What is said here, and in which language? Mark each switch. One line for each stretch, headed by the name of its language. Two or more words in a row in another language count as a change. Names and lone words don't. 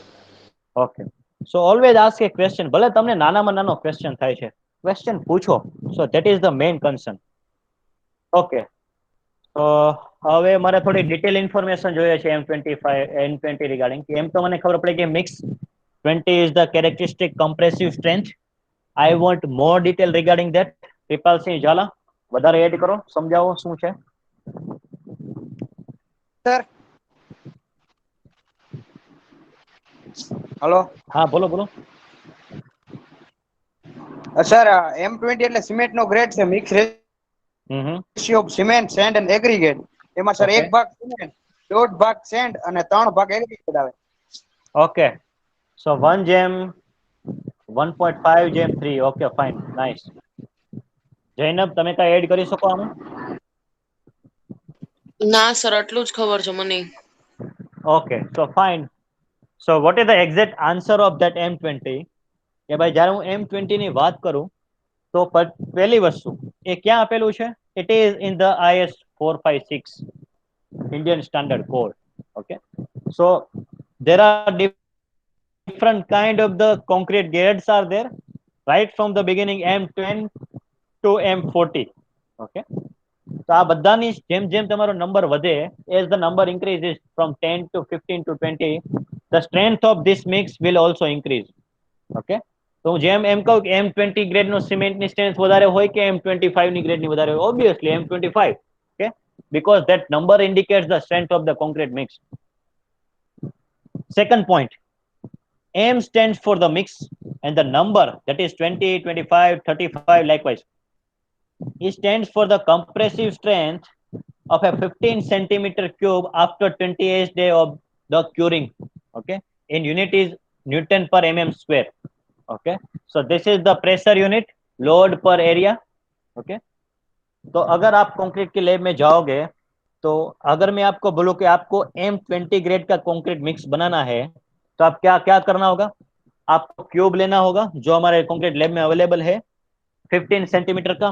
English: Okay. So always ask a question.
Gujarati: ભલે તમને નાનામાં નાનો ક્વેશ્ચન થાય છે, ક્વેશ્ચન પૂછો.
English: So that is the main concern.
Gujarati: ઓકે, તો હવે મારે થોડી
English: detail information
Gujarati: જોઈએ છે M20 રિગાર્ડિંગ. એમ તો મને ખબર પડી કે મિક્સ 20
English: is the characteristic compressive strength. I want more detail regarding that.
Gujarati: કૃપાલસિંહ ઝાલા, વધારે એડ કરો, સમજાવો શું છે.
English: Sir hello
Gujarati: હા, બોલો. સર M20 એટલે સિમેન્ટ નો ગ્રેડ છે,
English: mix ratio of cement, sand and aggregate.
Gujarati: એમાં સર ઓકે, એક ભાગ સિમેન્ટ, દોઢ ભાગ સેન્ડ અને 3 ભાગ એગ્રીગેટ આવે.
English: Okay. So 1:1.5:3. Okay, fine, nice.
Gujarati: જૈનબ, તમે કઈ એડ કરી શકો આમાં? ના સર, આટલું જ ખબર છે મને.
English: Okay, so fine. So what is the exact answer of that M20?
Gujarati: કે ભાઈ, જ્યારે હું M20 ની વાત કરું તો પહેલી વસ્તુ એ ક્યાં આપેલું છે?
English: It is in the IS 456 Indian Standard Code. Okay, so there are different kind of the concrete grades are there, right from the beginning M10 to M40.
Gujarati: Okay, તો આ બધાની જેમ જેમ તમારો નંબર વધે,
English: as the number increases from 10 to 15 to 20, the strength of this mix will also increase.
Gujarati: Okay, તો હું જેમ એમ કહું કે M20 ગ્રેડનો સિમેન્ટની સ્ટ્રેન્થ વધારે હોય કે M25 ની ગ્રેડની વધારે હોય? ઓબ્વિયસલી M25.
English: Okay, because that number indicates the strength of the concrete mix. Second point, M stands for the mix and the number, that is 20, 25, 35 likewise. It stands for the compressive strength of a 15 centimeter cube after 28 days of the curing. Okay, in unit is Newton per mm square. Okay, so this is the pressure unit, load per area.
Hindi: Okay, तो अगर आप कंक्रीट की लैब में जाओगे तो अगर मैं आपको बोलूं कि आपको M20 ग्रेड का कंक्रीट मिक्स बनाना है तो आप क्या क्या करना होगा? आपको क्यूब लेना होगा जो हमारे कंक्रीट लैब में अवेलेबल है 15 सेंटीमीटर का।